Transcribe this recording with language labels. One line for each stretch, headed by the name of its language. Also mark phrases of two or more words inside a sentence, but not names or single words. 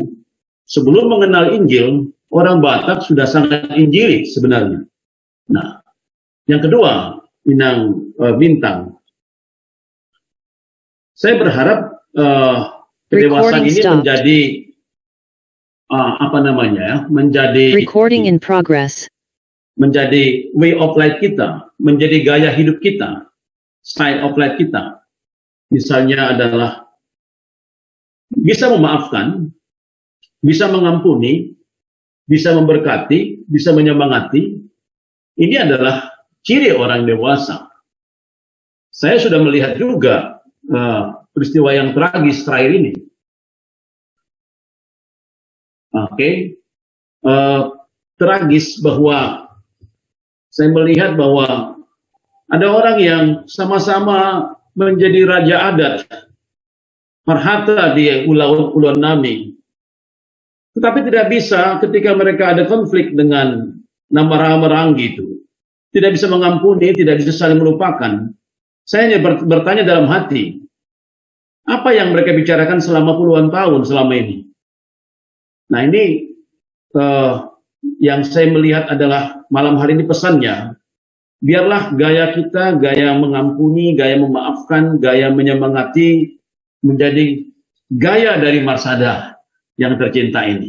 Indonesian: Sebelum mengenal Injil, orang Batak sudah sangat Injilik sebenarnya. Nah, yang kedua, Inang Bintang. Saya berharap kedewasaan ini menjadi
English: Recording in progress.
Indonesian: menjadi
English: way of life
Indonesian: kita, menjadi gaya hidup kita,
English: style of life
Indonesian: kita. Misalnya adalah bisa memaafkan, bisa mengampuni, bisa memberkati, bisa menyemangati. Ini adalah ciri orang dewasa. Saya sudah melihat juga peristiwa yang tragis terakhir ini. Tragis bahwa saya melihat bahwa ada orang yang sama-sama menjadi raja adat, marhata di Ulun Nami. Tetapi tidak bisa ketika mereka ada konflik dengan Namarang gitu. Tidak bisa mengampuni, tidak bisa saling melupakan. Saya hanya bertanya dalam hati, apa yang mereka bicarakan selama puluhan tahun selama ini? Nah ini yang saya melihat adalah malam hari ini pesannya, biarlah gaya kita, gaya mengampuni, gaya memaafkan, gaya menyemangati menjadi gaya dari Marsada yang tercinta ini.